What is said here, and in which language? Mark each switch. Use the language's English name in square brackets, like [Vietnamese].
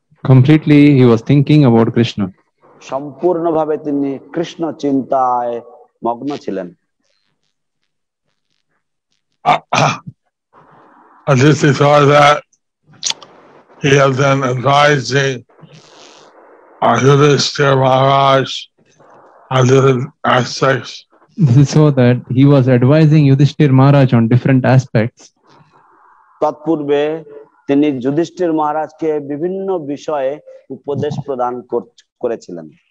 [English] Completely he was thinking about Krishna. [Bangla] সম্পূর্ণভাবে তিনি কৃষ্ণ চিন্তায় মগ্ন ছিলেন। [English] Just before that, he had been advising Yudhishthira Maharaj on different aspects. This is so that he was advising Yudhishthir Maharaj on different aspects. [Bangla] তৎপূর্বে তিনি যুধিষ্ঠির মহারাজকে বিভিন্ন বিষয়ে উপদেশ প্রদান করেছিলেন।